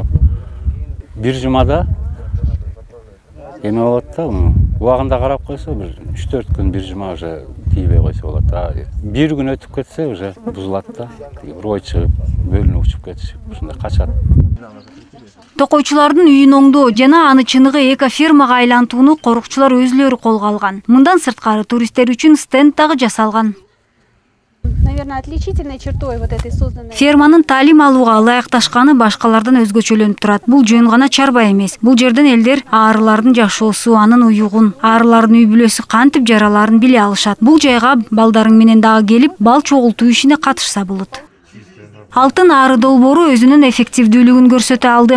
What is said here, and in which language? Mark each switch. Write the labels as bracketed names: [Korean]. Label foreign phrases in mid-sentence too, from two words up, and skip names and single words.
[Kyrgyz] Бир жумада эме болот да, убагында карап койсо, бир 3-4 күн бир жума уже тийбей койсо болот. Бир күн өтүп кетсе уже бузулат да, рой чыгып, бөлүнүп учуп кетишип, ушундай качат. Токойчулардын үйүн оңдоо жана аны чыныгы эко-фермага айлантууну корукчулар өзүлөрү колго алган. Мындан сырткары туристтер үчүн стенд дагы жасалган. [Russian] Наверное, отличительной чертой вот этой созданной... [Kyrgyz] Ферманын таалим алууга ылайыкташканы башкалардан өзгөчөлөнүп турат. Бул жөн гана чарба эмес. Бул жерден элдер арылардын жашоосу, анын уюгун, арылардын үй бүлөсү кантип жараларын биле алышат. Бул жайга балдарың менен дагы келип, бал чогултуу ишине катышса болот. Алтын ары долбоору өзүнүн эффективдүүлүгүн көрсөтө алды.